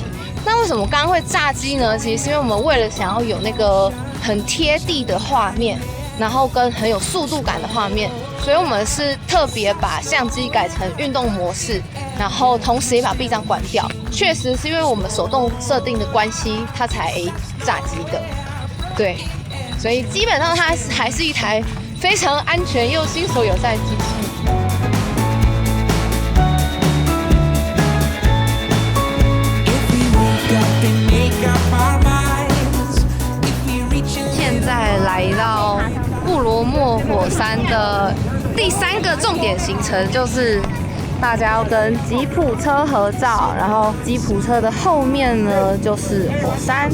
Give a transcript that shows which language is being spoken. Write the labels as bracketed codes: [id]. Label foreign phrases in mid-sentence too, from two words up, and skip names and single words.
[zh] 那為什麼剛剛會炸機呢？其實是因為我們為了想要有那個很貼地的畫面，然後跟很有速度感的畫面，所以我們是特別把相機改成運動模式，然後同時也把臂章關掉。確實是因為我們手動設定的關係，它才炸機的。對，所以基本上它還是一台非常安全又新手友善的機器。现在来到布羅莫火山的第3個重點行程，就是大家要跟吉普車合照，然後吉普車的後面呢就是火山。